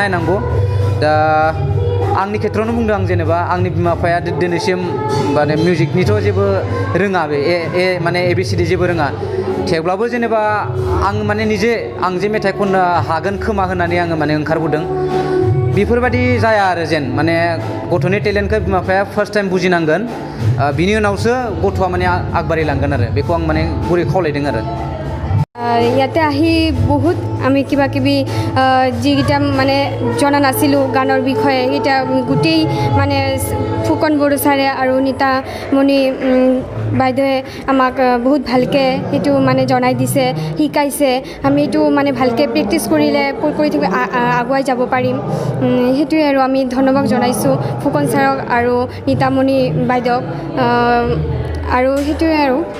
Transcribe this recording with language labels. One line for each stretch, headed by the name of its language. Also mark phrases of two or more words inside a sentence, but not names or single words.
Bodo: नायनांगौ दा आंनि खेथ्रआवनो बुंदों आं जेनेबा आंनि बिमा बिफाया दिनैसिम माने मिउजिकनिथ' जेबो रोङा बे माने ABCD जेबो रोङा थेवब्लाबो जेनेबा आं माने आं जे मेथाइ खननो हागोन खोमा होननानै आङो माने ओंखारबोदों बेफोरबायदि जाया आरो जेन माने गथ'नि टेलेन्टखौ बिमा बिफाया
English: first time
Bodo: बुजिनांगोन बिनि उनावसो गथ'आ माने আগবাঢ়িलांगोन आरो बेखौ आं माने गुरै खावलायदों आरो
Assamese: ইয়াতে আহি বহুত আমি কিবা কিবি যিকেইটা মানে জনা নাছিলোঁ গানৰ বিষয়ে সেইটা গোটেই মানে ফুকন বড়ো ছাৰে আৰু নীতামণি বাইদেৱে আমাক বহুত ভালকৈ সেইটো মানে জনাই দিছে শিকাইছে আমি এইটো মানে ভালকৈ প্ৰেক্টিছ কৰি থাকি আগুৱাই যাব পাৰিম সেইটোৱে আৰু আমি ধন্যবাদ জনাইছোঁ ফুকন ছাৰক আৰু নীতামণি বাইদেউক আৰু সেইটোৱে আৰু